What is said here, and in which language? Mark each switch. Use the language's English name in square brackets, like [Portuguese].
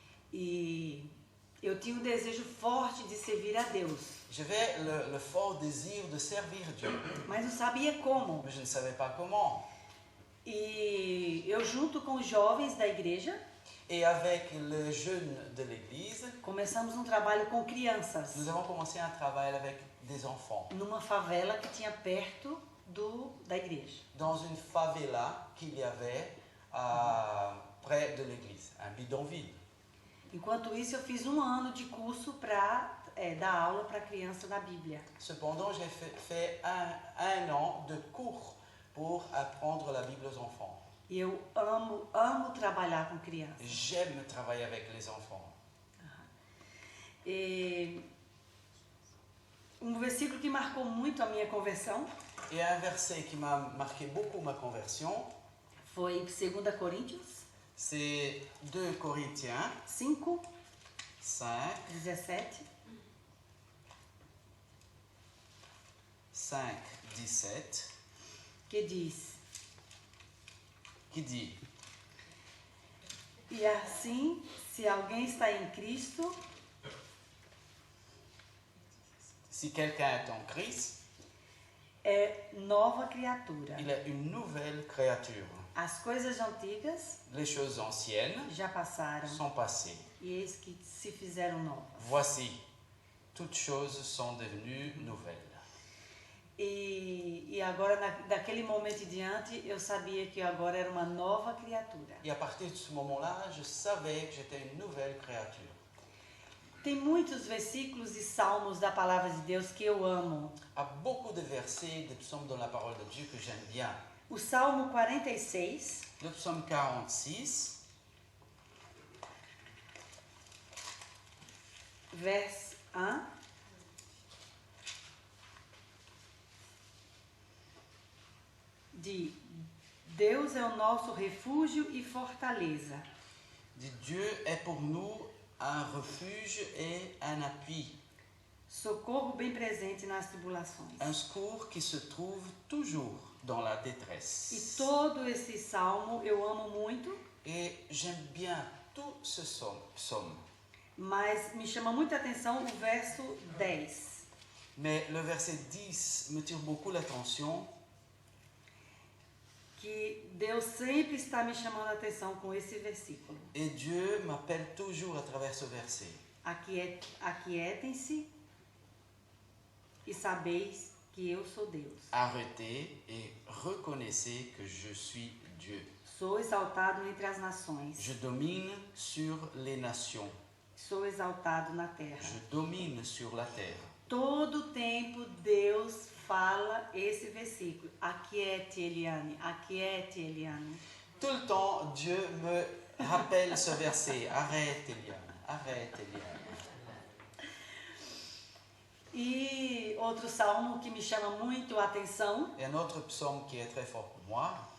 [Portuguese] E eu tinha um desejo forte de servir a Deus, [French] J'avais le fort désir de servir Dieu, [Portuguese] mas não sabia como. [French] mais je ne savais pas comment. [Portuguese] E eu, junto com os jovens da igreja, [French] Et avec les jeunes de l'église, [Portuguese] começamos um trabalho com crianças, [French] nous avons commencé un travail avec des enfants, [Portuguese] numa favela que tinha perto da igreja. [French] dans une favela qu'il y avait près de l'église, un bidonville. [Portuguese] Enquanto isso, eu fiz um ano de curso para dar aula para criança da Bíblia. [French] Cependant, j'ai fait un an de cours pour apprendre la Bible aux enfants. [Portuguese] E eu amo trabalhar com crianças. [French] J'aime travailler avec les enfants. [Portuguese] E um versículo que marcou muito a minha conversão [French] Et un verset qui m'a marqué beaucoup ma conversion, [Portuguese] foi 2 Coríntios [French] c'est 2 Corinthiens [Portuguese] 5, [French] 5, [Portuguese] 17, [French] 5, 17, [Portuguese] que diz: [French] qui dit: [Portuguese] E assim, se alguém está em Cristo, [French] si quelqu'un est en Christ, [Portuguese] é nova criatura. [French] il est une nouvelle créature. [Portuguese] As coisas antigas [French] Les choses anciennes [Portuguese] já passaram [French] sont passées. [Portuguese] e eis que se fizeram novas. [French] Voici, toutes choses sont devenues nouvelles. [Portuguese] E agora, daquele momento em diante, eu sabia que eu agora era uma nova criatura. [French] Et à partir de ce moment-là, je savais que j'étais une nouvelle créature. [Portuguese] Tem muitos versículos e salmos da palavra de Deus que eu amo. [French] Il y a beaucoup de versets, de psaumes dans la parole de Dieu que j'aime bien. [Portuguese] O Salmo 46, [French] Le psaume 46, [Portuguese] verso 1. De Deus é o nosso refúgio e fortaleza. [French] dit Dieu est pour nous un refuge et un appui, [Portuguese] Socorro bem presente nas tribulações. [French] un secours qui se trouve toujours dans la détresse. [Portuguese] E todo esse salmo eu amo muito, [French] Et j'aime bien tout ce psaume. [Portuguese] mas me chama muita atenção o verso 10. [French] Mais le verset 10 me tire beaucoup l'attention, [Portuguese] Que Deus sempre está me chamando a atenção com esse versículo. [French] et Dieu m'appelle toujours à travers ce verset. [Portuguese] Aquietem-se e sabeis que eu sou Deus. [French] Arrêtez et reconnaissez que je suis Dieu. [Portuguese] Sou exaltado entre as nações. [French] Je domine sur les nations. [Portuguese] Sou exaltado na terra. [French] Je domine sur la terre. [Portuguese] Todo tempo Deus fala esse versículo. Aquiete, Eliane. Aquiete, Eliane. [French] Tout le temps, Dieu me rappelle ce verset. Arrête, Eliane. Arrête, Eliane. [Portuguese] E outro salmo que me chama muito a atenção [French] Et un autre psaume qui est très fort pour moi,